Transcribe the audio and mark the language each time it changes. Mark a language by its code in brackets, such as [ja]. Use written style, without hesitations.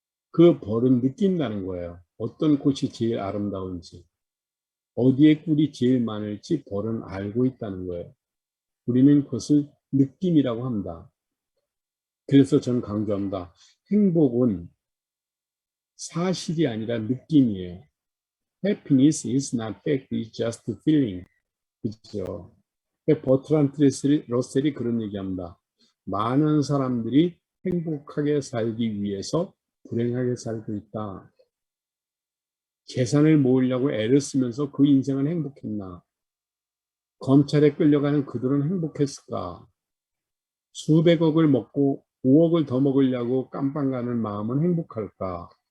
[ko] 그 벌은 느낀다는 거예요. 어떤 꽃이 제일 아름다운지, 어디에 꿀이 제일 많을지 벌은 알고 있다는 거예요. 우리는 그것을 느낌이라고 합니다. 그래서 저는 강조합니다. 행복은 사실이 아니라 느낌이에요. [en] Happiness is not fact, it's just feeling. [ko] 그렇죠. 버트란트 러셀이 그런 얘기합니다. 많은 사람들이 행복하게 살기 위해서 불행하게 살고 있다. 재산을 모으려고 애를 쓰면서 그 인생은 행복했나? 검찰에 끌려가는 그들은 행복했을까? 수백억을 먹고 5억을 더 먹으려고 깜빵 가는 마음은 행복할까?